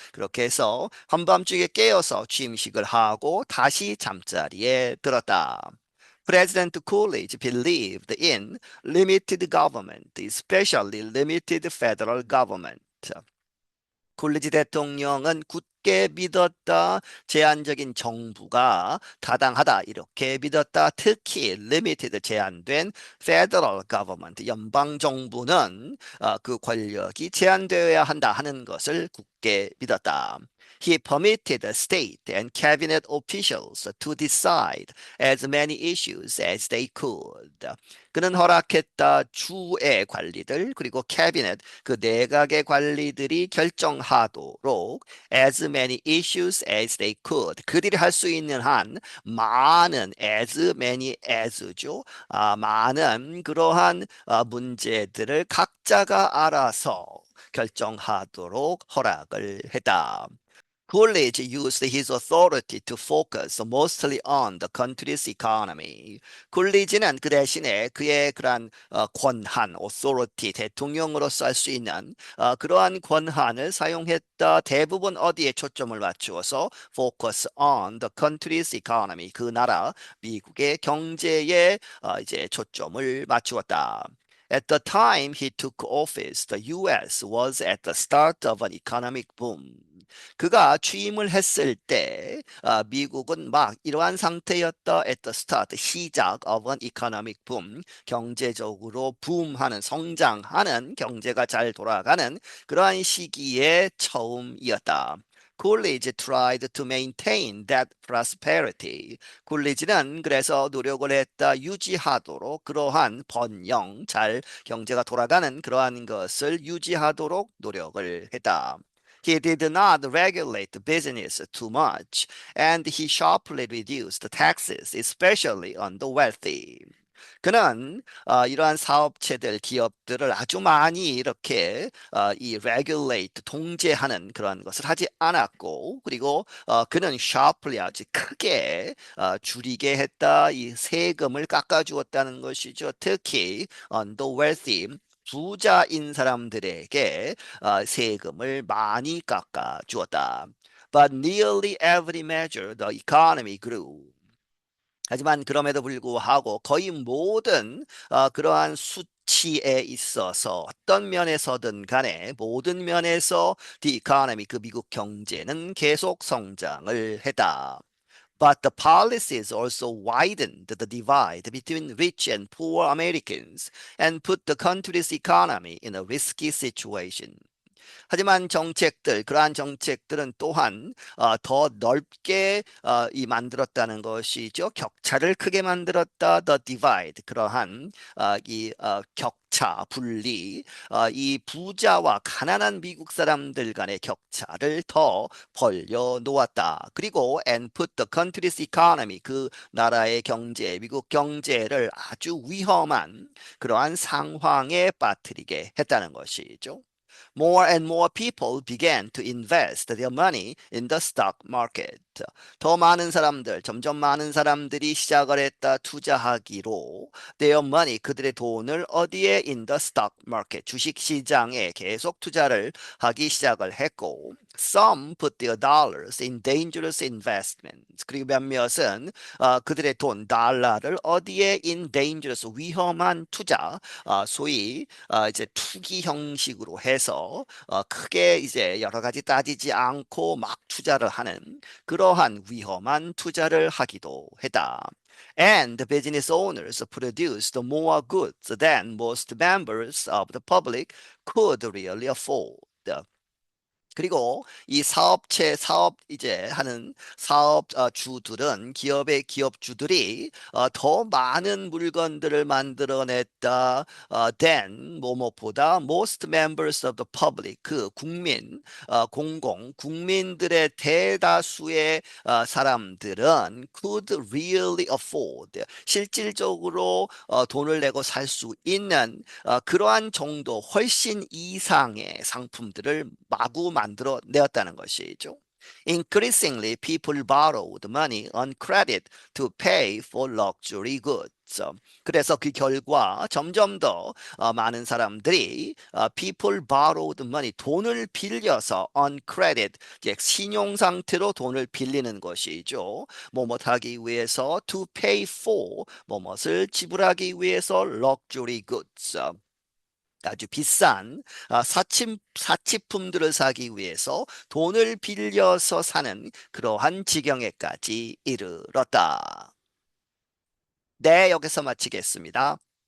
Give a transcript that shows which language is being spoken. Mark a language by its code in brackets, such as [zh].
[ko] 그렇게 해서 한밤중에 깨어서 취임식을 하고 다시 잠자리에 들었다. [en] President Coolidge believed in limited government, especially limited federal government. [ko] 쿨리지 대통령은 굳게 믿었다. 제한적인 정부가 타당하다. 이렇게 믿었다. 특히 limited 제한된 [en] federal government [ko] 연방 정부는 그 권력이 제한되어야 한다 하는 것을 굳게 믿었다. [en] He permitted state and cabinet officials to decide as many issues as they could. [ko] 그는 허락했다. 주의 관리들 그리고 캐비넷 그 내각의 관리들이 결정하도록 [en] as many issues as they could [ko] 그들이 할 수 있는 한 많은 [en] as many as [ko] 죠. 많은 그러한 문제들을 각자가 알아서 결정하도록 허락을 했다. [en] Coolidge used his authority to focus mostly on the country's economy. [ko] 쿨리지는 그 대신에 그의 그러한 권한, authority, 대통령으로서 할 수 있는 그러한 권한을 사용했다. 대부분 어디에 초점을 맞추어서 [en] focus on the country's economy. [ko] 그 나라 미국의 경제에 이제 초점을 맞추었다. [en] At the time he took office, the U.S. was at the start of an economic boom. [ko] 그가 취임을 했을 때 미국은 막 이러한 상태였다. [en] At the start, [ko] 시작 [en] of an economic boom. [ko] 경제적으로 붐하는, 성장하는, 경제가 잘 돌아가는 그러한 시기의 처음이었다. [en] Coolidge tried to maintain that prosperity. [ko] 쿨리지는 그래서 노력을 했다. 유지하도록 그러한 번영, 잘 경제가 돌아가는 그러한 것을 유지하도록 노력을 했다. [en] He did not regulate business too much, and he sharply reduced taxes, especially on the wealthy. [ko] 그는 이러한 사업체들, 기업들을 아주 많이 이렇게 이 regulate, 통제하는 그런 것을 하지 않았고, 그리고 그는 sharply 아주 크게 줄이게 했다. 이 세금을 깎아주었다는 것이죠. 특히 [en] on the wealthy, [ko] 부자인 사람들에게 세금을 많이 깎아주었다. [en] But nearly every measure the economy grew. [ko] 하지만 그럼에도 불구하고 거의 모든 그러한 수치에 있어서 어떤 면에서든 간에 모든 면에서 [en] the economy, [ko] 그 미국 경제는 계속 성장을 했다. [en] But the policies also widened the divide between rich and poor Americans and put the country's economy in a risky situation. [ko] 하지만 그러한 정책들은 또한 더 넓게 이 만들었다는 것이죠. 격차를 크게 만들었다. [en] The divide, [ko] 그러한 이 격차, 분리, 이 부자와 가난한 미국 사람들 간의 격차를 더 벌려 놓았다. 그리고 [en] and put the country's economy, [ko] 그 나라의 경제, 미국 경제를 아주 위험한 그러한 상황에 빠뜨리게 했다는 것이죠. [en] More and more people began to invest their money in the stock market. [ko] 더 많은 사람들, 점점 많은 사람들이 시작을 했다 투자하기로 [en] their money, [ko] 그들의 돈을 어디에 [en] in the stock market, [ko] 주식 시장에 계속 투자를 하기 시작을 했고 [en] some put their dollars in dangerous investments. [ko] 그리고 몇몇은 그들의 돈, 달러를 어디에 [en] in dangerous, [ko] 위험한 투자, 소위 이제 투기 형식으로 해서 크게 이제 여러 가지 따지지 않고 막 투자를 하는 그러한 위험한 투자를 하기도 했다. [en] And the business owners produced more goods than most members of the public could really afford. [ko] 그리고 이 사업 이제 하는 사업 주들은 기업의 기업주들이 더 많은 물건들을 만들어냈다. than 뭐뭐보다 [en] most members of the public, [ko] 그 국민 국민들의 대다수의 사람들은 [en] could really afford, [ko] 실질적으로 돈을 내고 살 수 있는 그러한 정도 훨씬 이상의 상품들을 마구 만들어 내었다는 것이죠. [en] Increasingly, people borrowed money on credit to pay for luxury goods. [ko] 그래서 그 결과 점점 더 많은 사람들이 [en] people borrowed money, [ko] 돈을 빌려서 [en] on credit, [ko] 즉 신용 상태로 돈을 빌리는 것이죠. 뭐뭐 하기 위해서 [en] to pay for, [ko] 뭐뭇을 지불하기 위해서 [en] luxury goods, [ko] 아주 비싼 사치품들을 사기 위해서 돈을 빌려서 사는 그러한 지경에까지 이르렀다. 네, 여기서 마치겠습니다.